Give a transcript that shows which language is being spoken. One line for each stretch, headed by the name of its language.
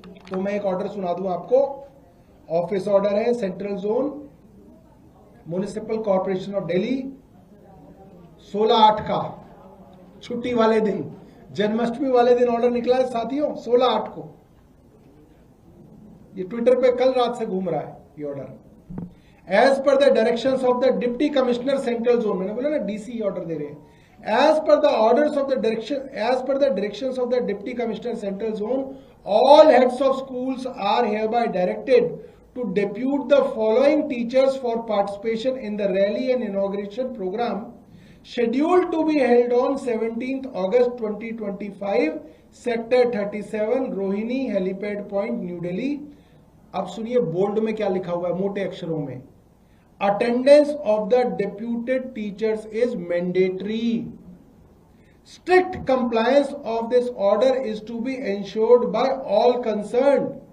Hindi: तो मैं एक ऑर्डर सुना दूं आपको। ऑफिस ऑर्डर है central zone municipal corporation of Delhi, 16/8 का, छुट्टी वाले दिन, जन्माष्टमी वाले दिन ऑर्डर निकला है साथियों, 16/8 को। ये ट्विटर पे कल रात से घूम रहा है ये order.
English: as per the directions of the deputy commissioner central zone,
Hindi: मैंने बोला ना डीसी ऑर्डर दे रहे हैं।
English: As per the orders of the direction, as per the directions of the deputy commissioner central zone, all heads of schools are hereby directed to depute the following teachers for participation in the rally and inauguration program scheduled to be held on 17th August 2025 sector 37 Rohini helipad point new Delhi.
Hindi: अब सुनिए bold में क्या लिखा हुआ है मोटे अक्षरों में,
English: Attendance of the deputed teachers is mandatory. Strict compliance of this order is to be ensured by all concerned।